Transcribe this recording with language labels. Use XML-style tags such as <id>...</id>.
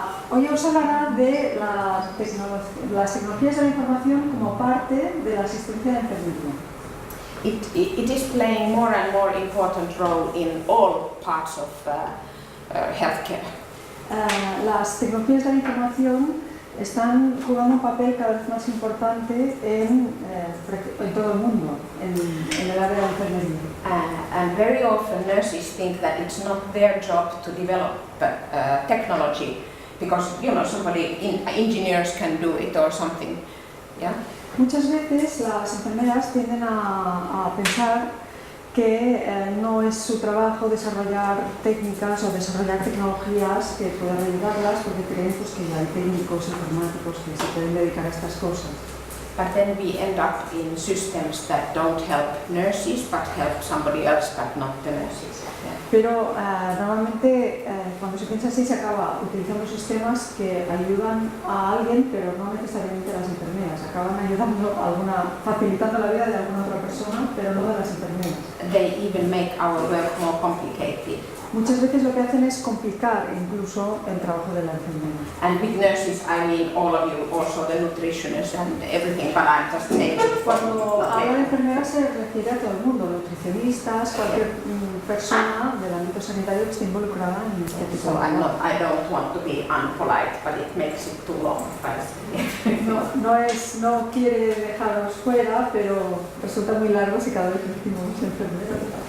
<es>Hoy os hablará de las tecnologías de la información como parte de la asistencia de enfermería.</es> <en>It is playing more and more important role in all parts of healthcare.</en> <es>Las tecnologías de la información están jugando un papel cada vez más importante en todo el mundo, en el área de la enfermería.</es> <en>And very often nurses think that it's not their job to develop technology, because engineers can do it or something. Yeah.</en> <es>Muchas veces las enfermeras tienden a pensar que no es su trabajo desarrollar técnicas o desarrollar tecnologías que puedan ayudarlas, porque creen pues, que ya hay técnicos informáticos que se pueden dedicar a estas cosas.</es> <en>But then we end up in systems that don't help nurses, but help somebody else, but not the nurses. Yeah.</en> <es>Pero normalmente cuando se piensa así se acaba utilizando sistemas que ayudan a alguien, pero no necesariamente a las enfermeras. Acaban ayudando facilitando la vida de alguna otra persona, pero no de las enfermeras.</es> <en>They even make our work more complicated.</en> <es>Muchas veces lo que hacen es complicar incluso el trabajo de la enfermera.</es> <en>And with nurses, I mean all of you, also the nutritionists and everything, but I'm just saying.</en> <es>Cuando habla de enfermeras se refiere a todo el mundo, nutricionistas, cualquier persona del ámbito sanitario que esté involucrada en este tipo de trabajo.</es> <en>I don't want to be unpolite, but it makes it too long.</en> <es>No quiere dejaros fuera, pero resulta muy largo si cada vez decimos enfermeras.</es>